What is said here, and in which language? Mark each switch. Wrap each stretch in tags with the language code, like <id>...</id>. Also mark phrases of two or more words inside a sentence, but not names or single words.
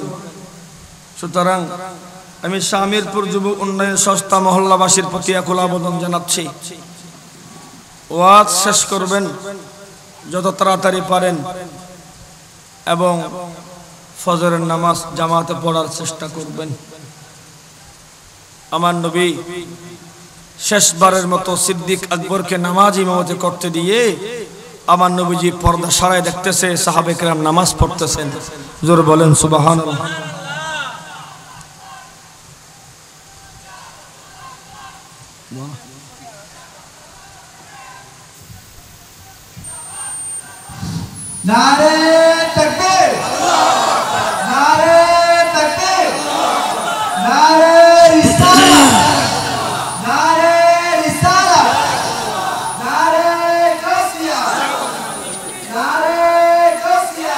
<bn>সুতরাং আমি শামিরপুর যুব উন্নয়ন সংস্থা মহল্লাবাসীর প্রতি আকুল আবেদন জানাচ্ছি, ওয়াজ শেষ করবেন যত তাড়াতাড়ি পারেন এবং ফজরের নামাজ জামাতে পড়ার চেষ্টা করবেন। আমার নবী শেষবারের মতো সিদ্দিক আকবরকে নামাজ ইমামতি করতে দিয়ে আমার নবীজি পর্দা সারায় দেখতেছে, সাহাবে কেরাম নামাজ পড়তেছেন। জোরে বলেন সুবহানাল্লাহ।</bn> <ur>نعرۂ تکبیر، نعرۂ تکبیر، نعرۂ رسالت، نعرۂ رسالت، نعرۂ غوثیہ، نعرۂ غوثیہ.</ur>